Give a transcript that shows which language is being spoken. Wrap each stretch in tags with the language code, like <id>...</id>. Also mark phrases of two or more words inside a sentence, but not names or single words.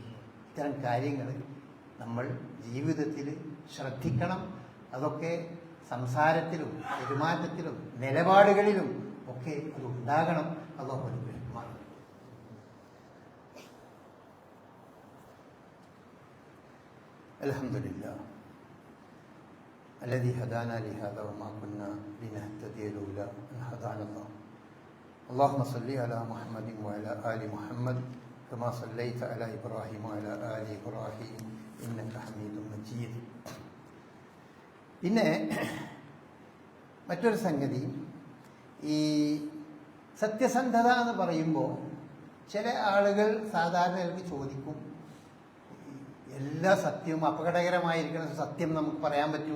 <ml>ഇത്തരം കാര്യങ്ങൾ നമ്മൾ ജീവിതത്തിൽ ശ്രദ്ധിക്കണം. അതൊക്കെ സംസാരത്തിലും പെരുമാറ്റത്തിലും നിലപാടുകളിലും ഒക്കെ അത് ഉണ്ടാകണം. അല്ലാഹു അനുഗ്രഹിക്കുമാറാകട്ടെ.</ml> <ar>الحمد لله الذي هدانا لهذا وما كنا لنهتدي لولا أن هدانا الله. اللهم صل على محمد وعلى آل محمد كما صليت على إبراهيم وعلى آل إبراهيم إنك حميد مجيد.</ar> <ml>പിന്നെ മറ്റൊരു സംഗതി, ഈ സത്യസന്ധത എന്ന് പറയുമ്പോൾ ചില ആളുകൾ സാധാരണ ചോദിക്കും, എല്ലാ സത്യവും അപകടകരമായിരിക്കുന്ന സത്യം നമുക്ക് പറയാൻ പറ്റുമോ?</ml>